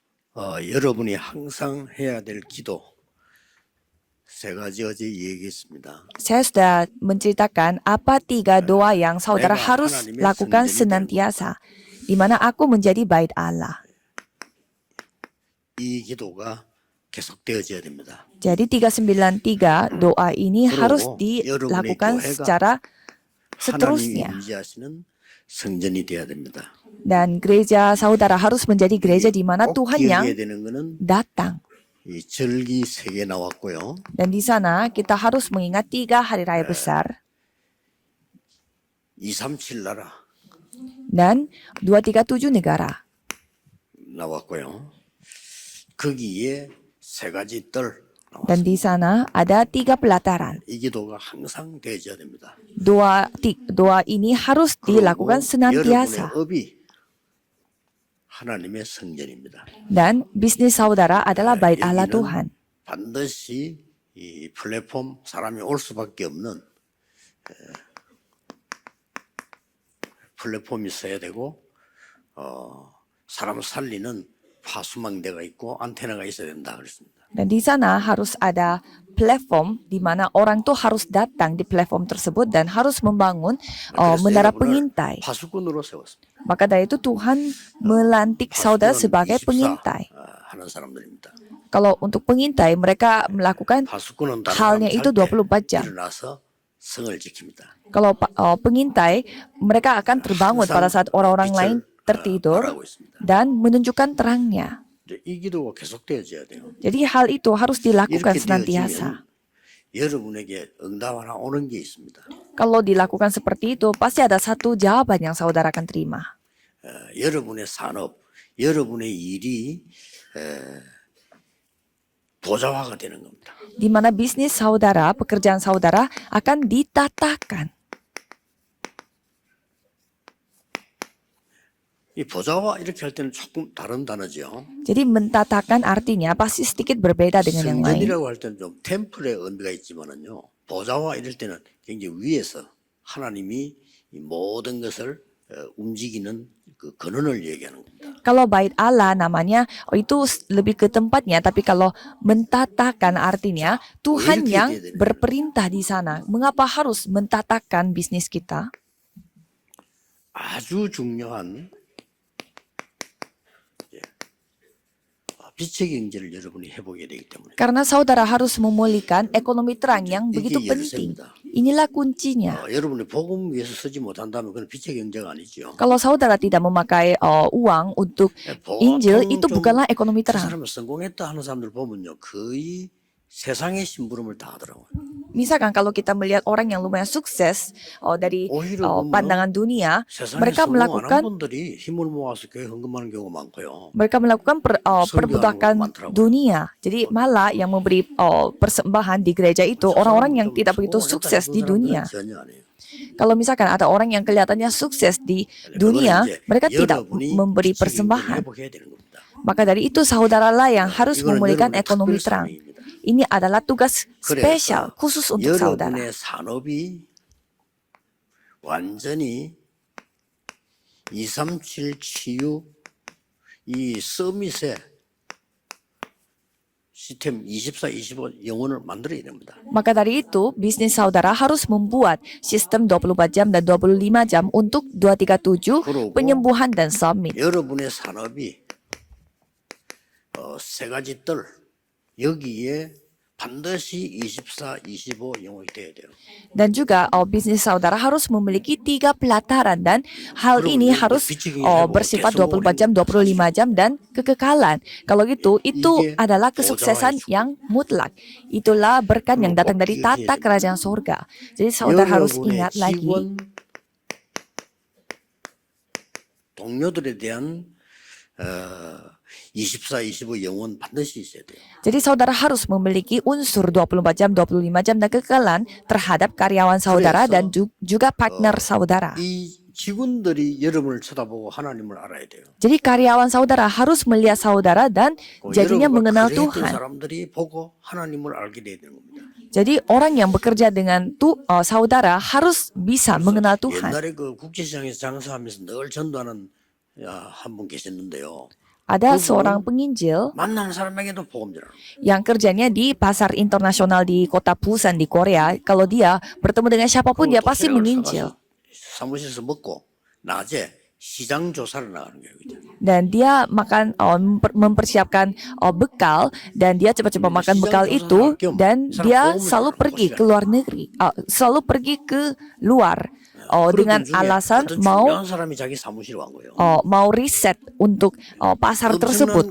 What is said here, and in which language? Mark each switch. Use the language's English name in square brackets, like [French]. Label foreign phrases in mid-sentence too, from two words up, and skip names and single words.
[Korean] 여러분이 항상 해야 될 기도 세 가지 어제 얘기했습니다. [Indonesian] Saya sudah menceritakan apa 3 doa yang saudara [Korean] 내가 [Indonesian] harus [Korean] 하나님의 [Indonesian] lakukan [Korean] 성전이 [Indonesian] senantiasa, di mana aku menjadi bait Allah. [Korean] 이 기도가 계속되어져야 됩니다. [Indonesian] Jadi 393 doa ini harus [Korean] 그리고 여러분의 [Indonesian] dilakukan [Korean] 교회가 [Indonesian] secara [Korean] 하나님이 [Indonesian] seterusnya. [Korean] 임재하시는 성전이 되어야 됩니다. [Indonesian] Dan gereja saudara harus menjadi gereja di mana [Korean] 꼭 [Indonesian] Tuhan yang [Korean] 기억해야 되는 것은 [Indonesian] datang. [Korean] 이 절기 3개 나왔고요. [Indonesian] Dan di sana kita harus mengingat 3 hari raya besar [Korean] 237 나라 [Indonesian] dan 237 negara. [Korean] 나왔고요. 거기에 세 가지 뜰 나왔습니다. [Indonesian] Dan di sana ada 3 pelataran. [Korean] 이 기도가 항상 되어져야 됩니다. [Indonesian] Doa ini harus dilakukan [Korean] 여러분의 [Indonesian] senantiasa. [Korean] 업이 하나님의 성전입니다. [Indonesian] Dan bisnis saudara adalah bait Allah [Korean] 여기는 [Indonesian] Tuhan. [Korean] 반드시 이 플랫폼 사람이 올 수밖에 없는 플랫폼이 있어야 되고 사람을 살리는 파수망대가 있고 안테나가 있어야 된다 그랬습니다. [Indonesian] Dan di sana harus ada platform di mana orang tuh harus datang di platform tersebut dan harus membangun menara pengintai. [Korean] 파수꾼으로 세웠습니다. [Indonesian] Maka dari itu Tuhan melantik saudara sebagai 24 pengintai. [Korean] 하는 사람들입니다. [Indonesian] Kalau untuk pengintai mereka melakukan [Korean] 파수꾼은 다른 [Indonesian] halnya [Korean] 사람 [Indonesian] itu [Korean] 살 때 [Indonesian] 24 jam. [Korean] 일어나서 성을 지킵니다. [Indonesian] Kalau pengintai mereka akan terbangun pada saat orang-orang lain tertidur [Korean] 말하고 있습니다. [Indonesian] dan menunjukkan terangnya. [Korean] 이제 이 기도가 계속되어져야 돼요. [Indonesian] Jadi hal itu harus dilakukan [Korean] 이렇게 [Indonesian] senantiasa. [Korean] 되어지면 여러분에게 응답 하나 오는 게 있습니다. [Indonesian] Kalau dilakukan seperti itu, pasti ada satu jawaban yang saudara akan terima. [Korean] 여러분의 산업, 여러분의 일이 보좌화가 되는 겁니다. [Indonesian] Di mana bisnis saudara, pekerjaan saudara akan ditatakan. [Korean] 이 보좌화 이렇게 할 때는 조금 다른 단어죠. [Indonesian] Jadi mentatakan artinya pasti sedikit berbeda dengan yang lain. [Korean] 성전이라고 할 때는 좀 템플의 의미가 있지만은요. 보좌화 이럴 때는 굉장히 위에서 하나님이 이 모든 것을 움직이는 그 근원을 얘기하는 겁니다. [Indonesian] Kalau bait Allah namanya itu lebih ke tempatnya, tapi kalau mentatakan artinya Tuhan yang berperintah di sana. Mengapa harus mentatakan bisnis kita? [Korean] 아주 중요한 빛의 경제를 여러분이 해보게 되기 때문에 [Indonesian] Karena saudara harus memulihkan ekonomi terang yang begitu [Korean] 이게 [Indonesian] penting. [Korean] 열쇠입니다. [Indonesian] Inilah kuncinya. [Korean] 여러분이 복음 위해서 쓰지 못한다면 그건 빛의 경제가 아니죠. [Indonesian] Kalau saudara tidak memakai uang untuk Injil, itu bukanlah ekonomi [Korean] 그 [Indonesian] terang. [Korean] 사람은 성공했다 하는 사람들 보면요 거의 세상의 심부름을 다 하더라고요. [Indonesian] Misalkan kalau kita melihat orang yang lumayan sukses dari pandangan dunia, [Korean] 세상에 [Indonesian] mereka [Korean] 성공 안 한 [Indonesian] melakukan [Korean] 분들이 힘을 모아서 교회 헌금하는 경우가 많고요. [Indonesian] perbudakan dunia. Jadi malah yang memberi persembahan di gereja itu orang-orang yang tidak begitu sukses di dunia. [Korean] 전혀 아니에요. [Indonesian] Kalau misalkan ada orang yang kelihatannya sukses di dunia, mereka tidak memberi persembahan. [Korean] 회복해야 되는 겁니다. [Indonesian] Maka dari itu saudaralah yang harus [Korean] 이거는 [Indonesian] memulihkan [Korean] 여러분의 [Indonesian] ekonomi [Korean] 특별 [Indonesian] terang. [Korean] 사명입니다. [Indonesian] Ini adalah tugas [Korean] 그래서 [Indonesian] spesial khusus untuk saudara. [Korean] 여러분의 산업이 완전히 237 치유 이 서밋의 시스템 24, 25 영혼을 만들어야 됩니다. [Indonesian] Maka dari itu, bisnis saudara harus membuat sistem 24 jam dan 25 jam untuk 237 penyembuhan dan summit. 여러분의 산업이 세 가지 뜰 여기에 반드시 24, 25 영혼이 돼야 돼요. Dan juga bisnis saudara harus memiliki 3 pelataran dan hal ini harus bersifat 24 jam, 25 jam dan kekekalan. Kalau gitu, itu adalah kesuksesan yang mutlak. Itulah berkat yang datang dari tata kerajaan surga. Jadi saudara harus ingat lagi. [Korean] 동료들에 대한 24, 25 영혼 반드시 있어야 돼요. [Indonesian] Jadi saudara harus memiliki unsur 24 jam, 25 jam dan kekekalan terhadap karyawan saudara dan juga partner saudara. [Korean] 이 직원들이 여러분을 쳐다보고 하나님을 알아야 돼요. [Indonesian] Jadi karyawan saudara harus melihat saudara dan jadinya mengenal Tuhan. [Korean] 사람들이 보고 하나님을 알게 돼야 되는 겁니다. [Indonesian] Jadi orang yang bekerja dengan saudara harus bisa mengenal Tuhan. [Korean] 옛날에 그 국제시장에서 장사하면서 늘 전도하는 한 분 계셨는데요. [Indonesian] Ada [Korean] 그분 [Indonesian] seorang penginjil [Korean] 만나는 사람에게도 복음 전하는 거예요. [Indonesian] yang kerjanya di pasar internasional di kota Busan di Korea. Kalau dia bertemu dengan siapapun, dia pasti menginjil. [Korean] 사무실에서 먹고 낮에 시장 조사를 나가는 거예요. 그죠? [Indonesian] Dan dia makan mempersiapkan bekal, dan dia cepat-cepat makan bekal itu, dan dia selalu pergi ke luar negeri, selalu pergi ke luar dengan alasan mau [Korean] 중요한 사람이 자기 사무실에 간 거예요. [Indonesian] mau riset untuk pasar tersebut.